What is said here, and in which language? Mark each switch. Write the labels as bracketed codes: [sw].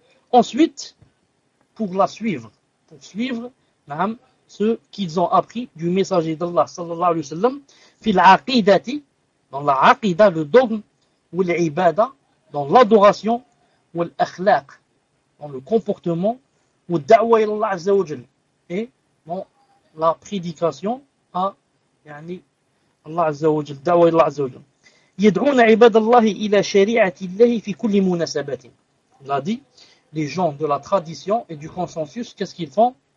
[fr] Ensuite, pour la suivre, pour suivre naam, ce qu'ils ont appris du messager d'Allah, sallallahu alayhi wa sallam, fil aqidati, dans la aqida, le dogme, ou l'ibada, dans l'adoration, ou l'akhlaq, dans le comportement, ou [ar] da'wa ila Allah azza wa jal, [fr] et dans la prédication à Allah azza wa jal, da'wa ila Allah azza wa jal. [ar] يدعون عباد الله الى شريعه الله في كل مناسبات. [fr] Il a dit, les gens de la tradition et du consensus, qu'est-ce qu'ils font?